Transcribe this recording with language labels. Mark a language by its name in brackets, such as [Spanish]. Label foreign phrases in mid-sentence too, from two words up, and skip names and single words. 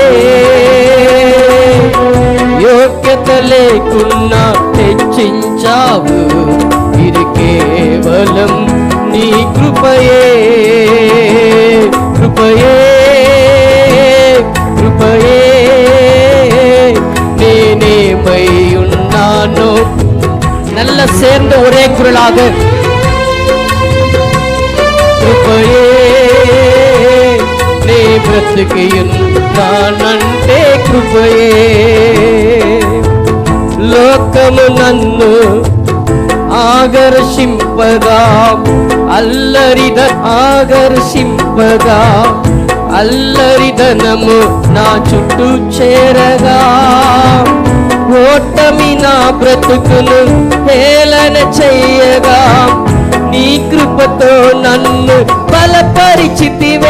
[Telugu] యోగ్యత లేకున్నా హెచ్చించావు, ఇది కేవలం నీ కృపయే. కృపయే కృపయే నేనేమై ఉన్నానో. [Tamil] நல்ல சேர்ந்த ஒரே குரலாக [Telugu] కృపయే నే బ్రతికి ఉన్నానంటే కృపయే. లోకము నన్ను ఆకర్షింపగా ఆకర్షింపగా అల్లరిదనము నా చుట్టూ చేరగా, ఓటమి నా బ్రతుకును హేళన చెయ్యగా, నీ కృపతో నన్ను బలపరిచితివే.